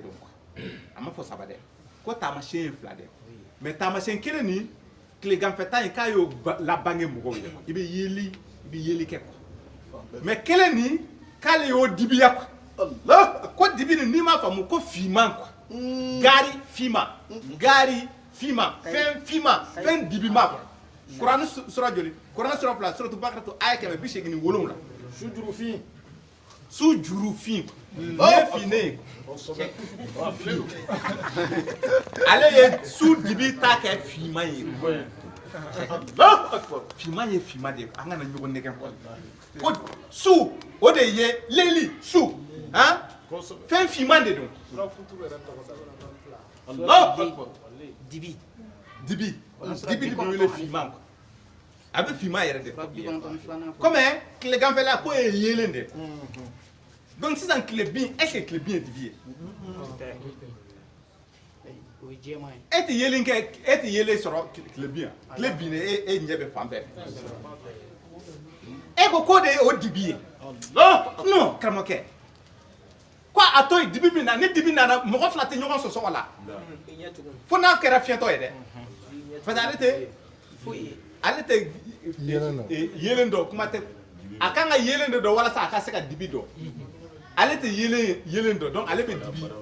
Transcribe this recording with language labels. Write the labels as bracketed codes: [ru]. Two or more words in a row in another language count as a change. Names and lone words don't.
[bm] don a ma fɔ saba dɛ ko taamasiyɛn ye fila de mais taamasiyɛn kelen nin tile ganfɛta in k'a y'o labange mɔgɔw ye i bɛ yeli kɛ mais kelen nin k'ale y'o dibiya ko dibi nin n'i m'a faamu ko fiman gari fiman fɛn fiman fɛn dibima kuranɛ sura joli kuranɛ sura fila suratul Baqara aya 187 su juru fin ne fine ale ye su dibi ta kɛ fiman ye fiman ye fiman de an kana ɲɔgɔn nɛgɛn ko su o de ye leli su fɛn fiman de don dibi de bɛ wele fiman a bɛ fiman yɛrɛ de comme tile ganfɛla ko ye yelen de donc sisan tile bin [fr] est ce que [bm] tile bin ye dibi ye e tɛ yelen kɛ e tɛ yelen sɔrɔ tile bin tile bin e ɲɛ bɛ fan bɛɛ e ko k'o de ye o dibi ye non karamɔgɔkɛ ko a to yen dibi min na ni dibi nana mɔgɔ fila tɛ ɲɔgɔn sɔsɔ o la fo n'a kɛra fiɲɛtɔ ye dɛ [fr] parce que [bm] ale tɛ yelen dɔn kuma tɛ a kan ka yelen de dɔn walasa a ka se ka dibi dɔn ale tɛ yelen dɔn donc ale bɛ dibi